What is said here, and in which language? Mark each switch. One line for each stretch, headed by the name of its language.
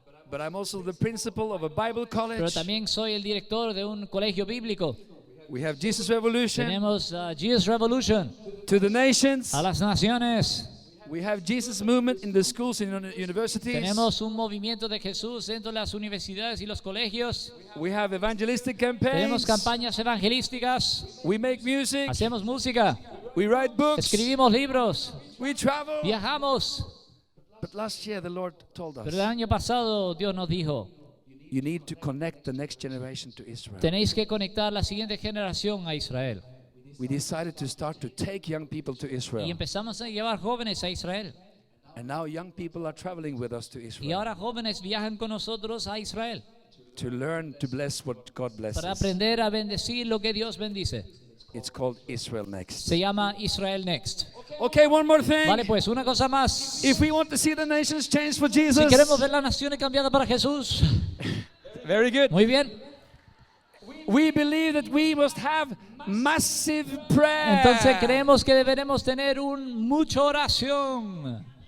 English: but I'm also the principal of a Bible
Spanish: pero
English: college.
Spanish: también soy el director de un colegio bíblico.
English: We have Jesus Revolution
Spanish: Tenemos Jesus Revolution
English: to the nations.
Spanish: a las naciones.
English: We have Jesus Movement in the schools and universities.
Spanish: Tenemos un movimiento de Jesús dentro de las universidades y los colegios.
English: We have evangelistic
Spanish: Tenemos
English: campaigns.
Spanish: campañas evangelísticas.
English: We make music.
Spanish: Hacemos música.
English: We write books.
Spanish: Escribimos libros.
English: We travel.
Spanish: Viajamos.
English: But last year the Lord told
Spanish: Pero el
English: us,
Spanish: año pasado Dios nos dijo,
English: you need to connect the next generation to Israel.
Spanish: tenéis que conectar la siguiente generación a Israel.
English: We decided to start to take young people to
Spanish: Y
English: Israel.
Spanish: empezamos a llevar jóvenes a Israel.
English: And now young people are traveling with us to
Spanish: Y
English: Israel
Spanish: ahora jóvenes viajan con nosotros a Israel
English: to learn to bless what God
Spanish: para
English: blesses.
Spanish: aprender a bendecir lo que Dios bendice.
English: It's called Israel Next.
Spanish: Se llama Israel Next.
English: Okay, one more thing.
Spanish: Vale, pues una cosa más.
English: If we want to see the nations change for
Spanish: Si
English: Jesus,
Spanish: queremos ver las naciones cambiadas para Jesús,
English: very good.
Spanish: muy bien.
English: We believe that we must have massive prayer.
Spanish: Entonces creemos que deberemos tener mucha oración.